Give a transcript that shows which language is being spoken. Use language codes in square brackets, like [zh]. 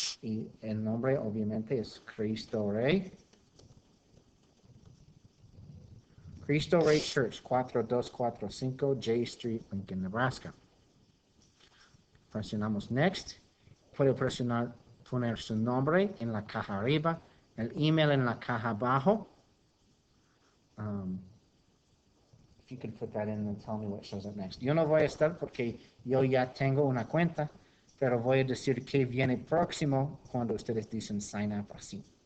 [es] Y el nombre obviamente es Cristo Rey Church, 4245 J Street, Lincoln, Nebraska. Presionamos next. Puede poner su nombre en la caja arriba, el email en la caja abajo. [en] If you could put that in and tell me what shows up next. [es] Yo no voy a estar porque yo ya tengo una cuenta, pero voy a decir que viene próximo cuando ustedes dicen sign up así.